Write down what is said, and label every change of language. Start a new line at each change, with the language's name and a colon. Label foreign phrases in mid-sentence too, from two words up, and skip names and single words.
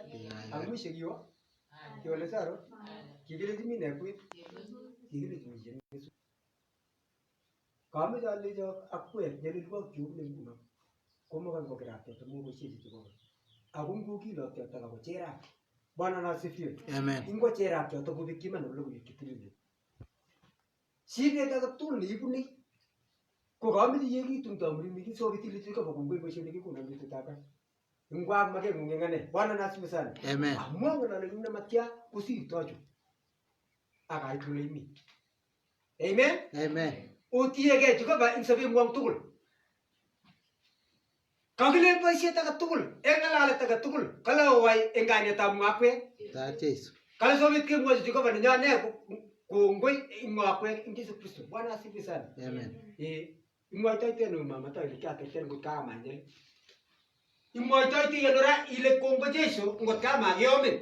Kalenjin: Ang mwisho kiwo? Kiwo Lesor. Kikilechi mi ne kwet? Kikilechi mi chen kesu. Kameche alecho akwek nyalilwok chuk ne nguno. Komokan kokerat teta mokoshie chebo. Ako ngokilot teta ako cherat.
Swahili: Bwana na asifiwe. Amen.
Kalenjin: Ingo cherat teta kobekyi man ole koyekyi tilile. Sibet age tugul neibune ko kameche yekitun tamrimi kisobitili chiko kongoi boisionik kikuno ngetetab. Ingwak make ngengane.
Swahili: Bwana na asifiwe sana. Amen.
Kalenjin: Amwa ngale nyune matya kosirtochu. Akait kole imi. Amen. Amen. Otiege Jehova ing sobengwong tugul. Kakile boisiet age tugul, eng ngalalet age tugul, kale owai eng kainetab mwakwek. Ta Jesu. Kale sobit kemwochi Jehova nenyone kongoi ing mwakwek ing Jesu Kristo.
Swahili: Bwana asifiwe sana. Amen.
Kalenjin: Imwoitoite ano mama to ile kiateten ngot kamanyel. Imwoitoite ano ra ile kongo Jesu ngot kamakeomen.